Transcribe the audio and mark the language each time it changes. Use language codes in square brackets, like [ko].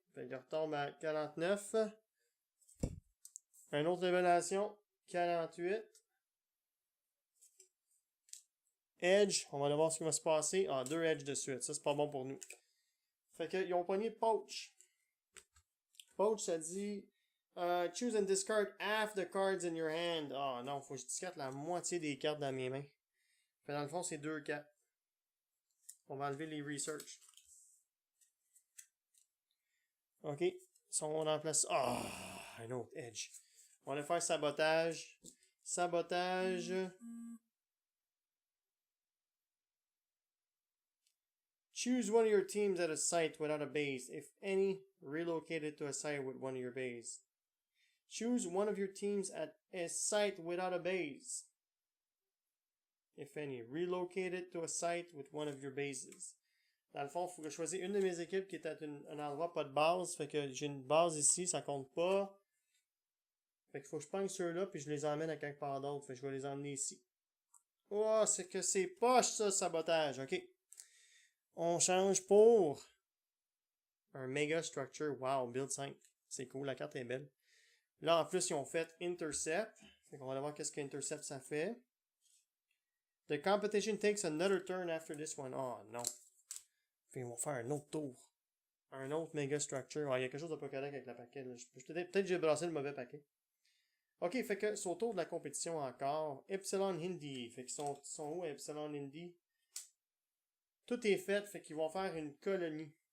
[fr] Fait qu'ils retombent à 49. Un autre révélation. 48. [en] Edge. [fr] On va aller voir ce qui va se passer. Ah, 2 Edge de suite. Ça, c'est pas bon pour nous. Fait qu'ils ont pogné Poach. Poach, ça dit... [en] choose and discard half the cards in your hand. [fr] Ah non, faut que je discarte la moitié des cartes dans mes mains. Fait dans le fond, c'est 2 cartes. On va enlever les research. Ok. Si on remplace... Ah, un autre Edge. On va faire sabotage. Sabotage. [en] Choose one of your teams at a site without a base. If any, relocate it to a site with one of your base. Choose one of your teams at a site without a base. If any, relocate it to a site with one of your bases. [fr] Dans le fond, il faut que je choisisse une de mes équipes qui est à un endroit pas de base. Fait que j'ai une base ici, ça compte pas. Fait qu'il faut que je prenne ceux-là puis je les emmène à quelque part d'autre. Fait que je vais les emmener ici. Oh, c'est que c'est poche ça, sabotage. Ok. On change pour un Mega Structure. Wow, Build 5. C'est cool, la carte est belle. Là, en plus, ils ont fait Intercept. Fait qu'on va aller voir qu'est-ce qu'Intercept ça fait. [en] The competition takes another turn after this one. [fr] Oh non. Fait qu'ils vont faire un autre tour. Un autre Mega Structure. Ah, il y a quelque chose de pas correct avec le paquet. Peut-être que j'ai brassé le mauvais paquet. Ok, fait que c'est au tour de la compétition encore. Epsilon Hindi. Fait qu'ils sont où, Epsilon Hindi? Tout est fait, fait qu'ils vont faire une colonie.